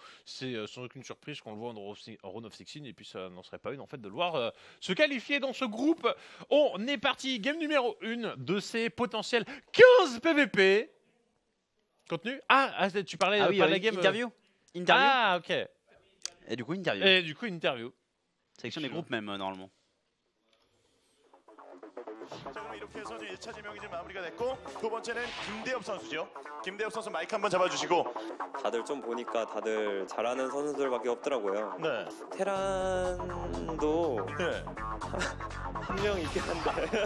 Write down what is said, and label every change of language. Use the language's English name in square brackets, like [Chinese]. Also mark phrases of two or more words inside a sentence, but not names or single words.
[French] C'est sans aucune surprise qu'on le voit en [English] Round of 16, [French] et puis ça n'en serait pas une en fait de le voir se qualifier dans ce groupe. On est parti, game numéro 1 de ces potentiels 15 PVP. Contenu tu parlais pas de la game interview. Ah ok. Et du coup interview. Sélection des groupes même normalement. [Korean] 자, 그럼 이렇게 해서 1차 지명이 지금 마무리가 됐고 두 번째는 김대엽 선수죠. 김대엽 선수 마이크 한번 잡아주시고. 다들 좀 보니까 다들 잘하는 선수들밖에 없더라고요. 네. 테란도 네. 한 명 있긴 한데.